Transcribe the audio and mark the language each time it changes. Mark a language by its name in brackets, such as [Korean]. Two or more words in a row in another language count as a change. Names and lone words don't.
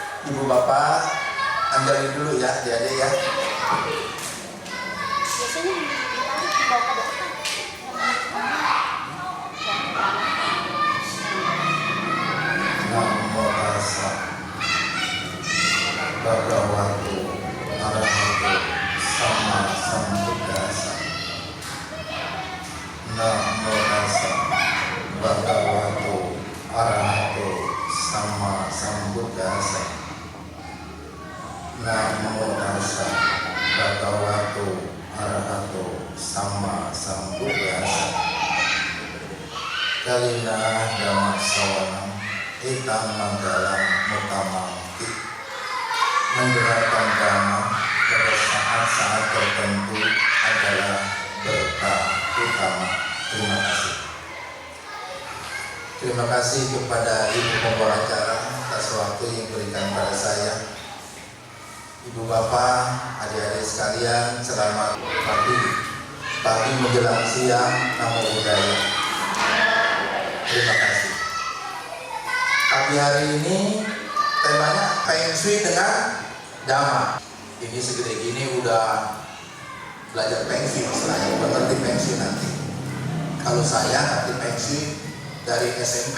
[Indonesian] Ibu bapak ambil dulu ya adik-adik ya. Biasanya ditarik dibawa ke depan. [Pali] Namo tassa bhagavato arahato sama sambuddhassa. Namo tassa bhagavato arahato sama sambuddhassa. Namo tassa bhagavato arahato sama sambuddhassa. Kalina dhamma sawanam Itang manggalam mutamangki. [Indonesian] Mendengarkan dhamma pada saat-saat tertentu adalah berkah utama. Terima kasih. Terima kasih kepada Ibu pembawa acara atas waktu yang diberikan pada saya. Ibu bapak, adik-adik sekalian, selamat pagi. Pagi menjelang siang, [Pali] namo buddhaya. [Indonesian] Terima kasih. Pagi hari ini temanya Feng Shui dengan Dhamma. Ini segede gini udah belajar Feng Shui, istilahnya udah ngerti Feng Shui nanti. Kalau saya ngerti Feng Shui dari SMP.